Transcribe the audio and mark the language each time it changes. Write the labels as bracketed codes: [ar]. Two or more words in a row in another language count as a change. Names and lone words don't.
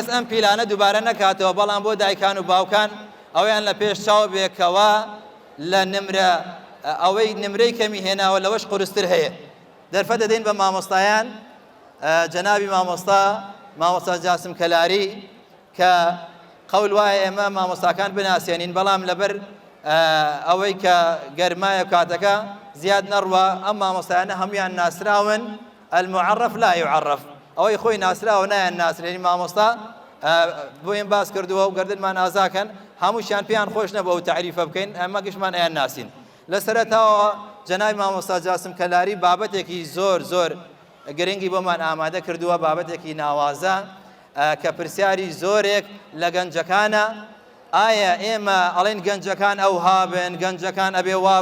[ckb] ئەم پیلانە دووبارە نەکاتەوە بەڵام بۆ دایکان و باوکان ئەویان لە پێش چاو بێکەوە لە نمرە ئەوەی نمرەی کەمی هێناوە لەوەش قورستر هەیە دەرفە دەدەین بە مامۆستایان جەنابی مامۆستا جاسم کەلاری کە قەول وایە ئێمە مامۆستاکان بناسیێنین بەڵام لەبەر ئەوەی کە گەرمایە کاتەکە زیاد نەڕوە ئەم مامۆستایانە هەمویان ناسراون [ar] المعرف لا يعرف [ckb] ئەوەی خۆی ناسراوە نایان ناسرێنی مامۆستا بۆیان باس کردووە و گەردنمان ئازاکەن هەمووشیان پێیان خۆش نەبووە و تعریفە بکەین ئەمە گشتمان ئەیان ناسین لە سەرەتاوە جەنابی مامۆستا جاسم کەلاری بابەتێکی زۆر گرنگی بۆمان ئامادە کردووە بابەتێکی ناوازە کە پرسیاری زۆرێک لە گەنجەکانە ئایا ئێمە ئەڵێن گەنجەکان ئەو هابن گەنجەکان ئەبێ وا